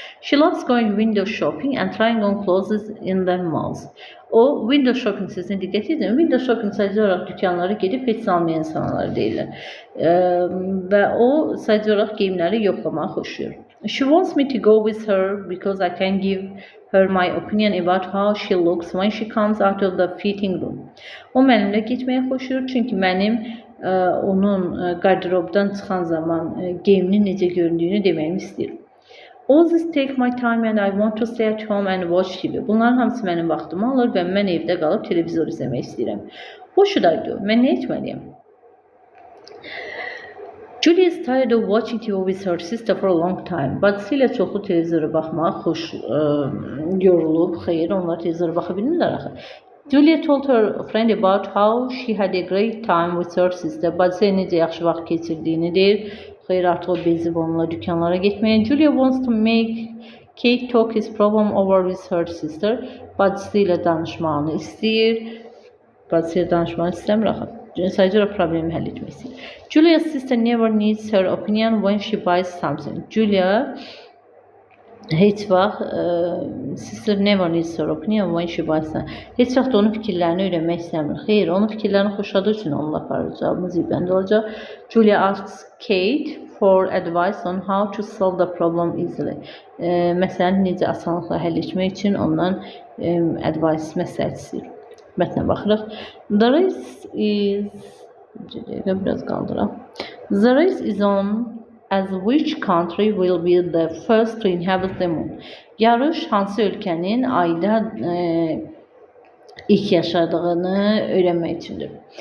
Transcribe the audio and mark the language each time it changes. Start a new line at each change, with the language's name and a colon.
English: She loves going window shopping and trying on clothes in the malls.
Azerbaijani: O, window shopping sözünə diqqət edin. Window shopping sadəcə olaraq dükanlara gedib heç almayan insanlar deyirlər. Və o, sadəcə olaraq geyimləri yoxlamağı xoşlayır.
English: She wants me to go with her because I can give her my opinion about how she looks when she comes out of the fitting room.
Azerbaijani: O mənimlə getməyə xoşlayır, çünki mənim onun qarderobdan çıxan zaman geyiminin necə göründüyünü deməyimi istəyir.
English: All this take my time and I want to stay at home and watch TV.
Azerbaijani: Bunların hamısı mənim vaxtımı alır və mən evdə qalıb televizor izləmək istəyirəm.
English: What should I do?
Azerbaijani: Mən nə etməliyəm?
English: Julia is tired of watching TV with her sister for a long time.
Azerbaijani: Bacısı ilə çoxlu televizora baxmaq yorulub. Xeyr, onlar televizora baxa bilmirlər axı.
English: Julia told her friend about how she had a great time with her sister.
Azerbaijani: Bacısı necə yaxşı vaxt keçirdiyini deyir. Xeyr, artıq o bezib onunla dükanlara getməyə.
English: Julia wants to make Kate talk his problem over with her sister.
Azerbaijani: Bacısı ilə danışmağını istəyir. Bacısı ilə danışmağını istəmir axı. Sadəcə problemi həll etmək istəyir.
English: Julia's sister never needs her opinion when she buys something. Julia
Azerbaijani: heç vaxt
English: sister never needs her opinion when she buys something.
Azerbaijani: Heç vaxt onun fikirlərini öyrənmək istəmir. Xeyr, onun fikirlərini xoşladığı üçün onunla aparacağımız ibəndə olacaq.
English: Julia asks Kate for advice on how to solve the problem easily.
Azerbaijani: Məsələni necə asanlıqla həll etmək üçün ondan advice məsləhət istəyir. Mətnə baxırıq.
English: The race is on as which country will be the first to inhabit the moon.
Azerbaijani: Yarış hansı ölkənin ayda ilk yaşadığını öyrənmək üçündür.